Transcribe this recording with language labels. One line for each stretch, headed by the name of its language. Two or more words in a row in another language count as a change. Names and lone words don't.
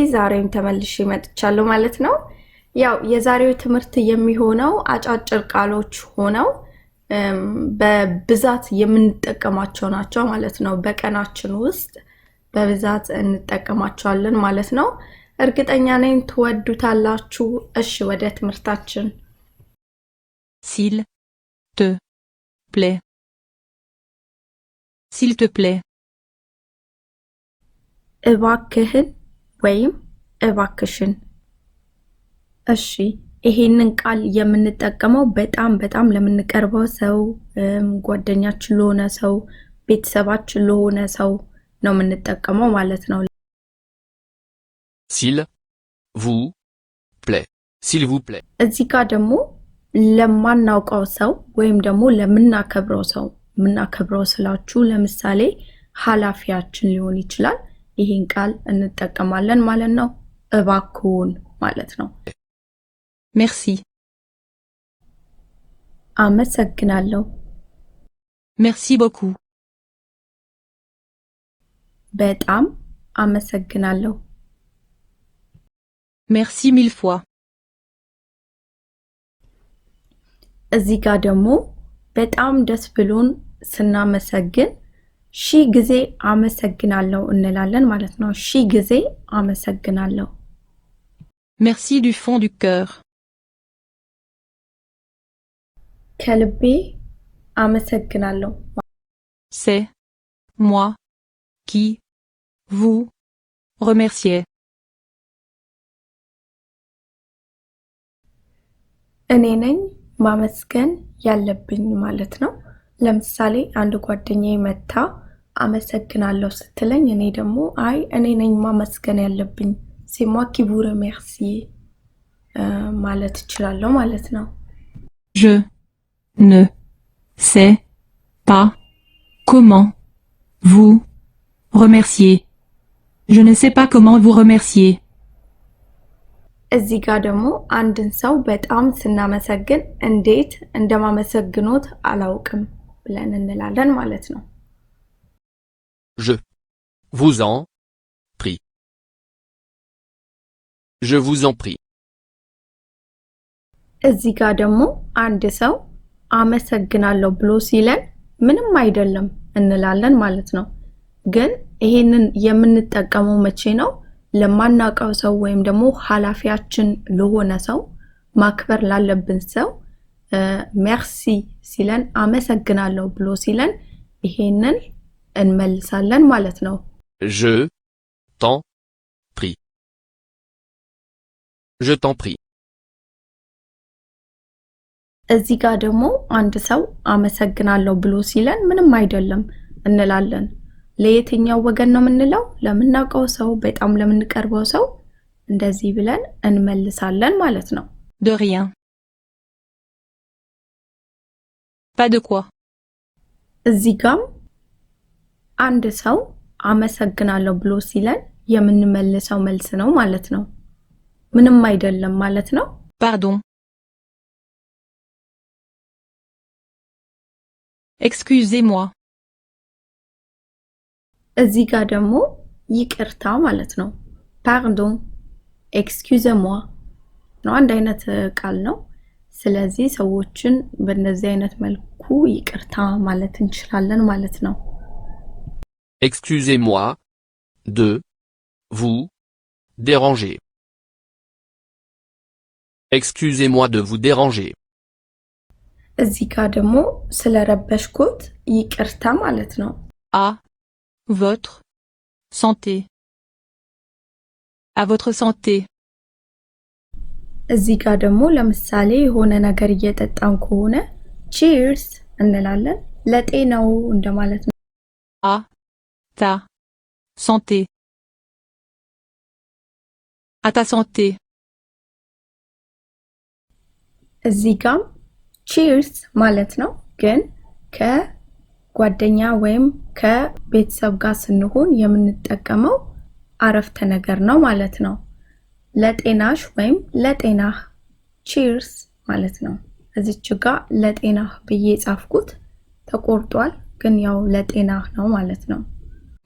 Amharic: ዛሬም ተመልሼ መጥቻለሁ ማለት ነው። ያው የዛሬው ትምህርት የሚሆነው አጫጭር ቃሎች ሆነው በብዛት የምንጠቀማቸው ናቸው ማለት ነው። በቀናችን ውስጥ በብዛት እንጠቀማቸዋለን ማለት ነው። እርግጠኛ ነኝ ትወዱታላችሁ። እሺ ወደ ትምህርታችን።
French: S'il te plaît. S'il te plaît.
Amharic: እባክህን ወይም እባክሽን። እሺ ይሄንን ቃል የምንጠቀመው በጣም ለምንቀርበው ሰው፣ ጓደኛችን ለሆነ ሰው፣ ቤተሰባችን ለሆነ ሰው ነው የምንጠቀመው ማለት ነው።
French: S'il vous plaît. S'il vous plaît.
Amharic: እዚህ ጋር ደግሞ ለማናውቀው ሰው ወይም ደግሞ ለምናከብረው ሰው፣ ምናከብረው ስላችሁ ለምሳሌ ኃላፊያችን ሊሆን ይችላል። ይሄን ቃል እንጠቀማለን ማለት ነው። እባክዎን ማለት ነው።
French: Merci.
Amharic: አመሰግናለሁ።
French: Merci beaucoup.
Amharic: በጣም አመሰግናለሁ።
French: Merci mille fois.
Amharic: እዚህ ጋር ደግሞ በጣም ደስ ብሎን ስናመሰግን ሺ ጊዜ አመሰግናለሁ እንላለን ማለት ነው። ሺ ጊዜ አመሰግናለሁ።
French: Merci du fond du cœur.
Amharic: ከልቤ አመሰግናለሁ።
French: C'est moi qui vous remercie.
Amharic: እኔ ነኝ ማመስገን ያለብኝ ማለት ነው። ለምሳሌ አንድ ጓደኛዬ መታ አመሰግናለሁ ስትለኝ እኔ ደግሞ አይ እኔ ነኝ ማመስገን ያለብኝ
French: c'est moi qui vous remercie
Amharic: ማለት እችላለሁ ማለት ነው።
French: Je ne sais pas comment vous remercier. Je ne sais pas comment vous remercier.
Amharic: እዚህ ጋር ደግሞ አንድን ሰው በጣም ስናመሰግን እንዴት እንደማመሰግኖት አላውቅም ብለን እንላለን ማለት ነው።
French: Je vous en prie. Je vous en prie.
Amharic: እዚህ ጋር ደግሞ አንድ ሰው አመሰግናለሁ ብሎ ሲለን ምንም አይደለም እንላለን ማለት ነው። ግን ይሄንን የምንጠቀመው መቼ ነው? ለማናውቀው ሰው ወይም ደግሞ ኃላፊያችን ለሆነ ሰው፣ ማክበር ላለብን ሰው ሜርሲ ሲለን አመሰግናለሁ ብሎ ሲለን ይሄንን እንመልሳለን ማለት ነው።
French: Je t'en prie. Je t'en prie.
Amharic: እዚህ ጋር ደግሞ አንድ ሰው አመሰግናለሁ ብሎ ሲለን ምንም አይደለም እንላለን። ለየትኛው ወገን ነው የምንለው? ለምናውቀው ሰው፣ በጣም ለምንቀርበው ሰው እንደዚህ ብለን እንመልሳለን ማለት ነው።
French: De rien. Pas de quoi.
Amharic: እዚህ ጋር አንድ ሰው አመሰግናለሁ ብሎ ሲለን የምንመልሰው መልስ ነው ማለት ነው። ምንም አይደለም ማለት ነው።
French: Pardon. Excusez-moi.
Amharic: እዚህ ጋር ደግሞ ይቅርታ ማለት ነው። Pardon. Excusez-moi ነው። አንድ አይነት ቃል ነው። ስለዚህ ሰዎችን በእነዚህ አይነት መልኩ ይቅርታ ማለት እንችላለን ማለት ነው።
French: Excusez-moi de vous déranger. Excusez-moi de vous déranger.
Amharic: እዚህ ጋር ደግሞ ስለረበሽኩት ይቅርታ ማለት ነው።
French: À votre santé. À votre santé.
Amharic: እዚህ ጋር ደግሞ ለምሳሌ የሆነ ነገር እየጠጣን ከሆነ cheers እንላለን። ለጤናው እንደማለት ነው።
French: À ta santé. À ta santé.
Amharic: እዚህ ጋር cheers ማለት ነው። ግን ከጓደኛ ወይም ከቤተሰብ ጋር ስንሆን የምንጠቀመው አረፍተ ነገር ነው ማለት ነው። ለጤናሽ ወይም ለጤናህ cheers ማለት ነው። እዚች ጋር ለጤናህ ብዬ ጻፍኩት ተቆርጧል፣ ግን ያው ለጤናህ ነው ማለት ነው።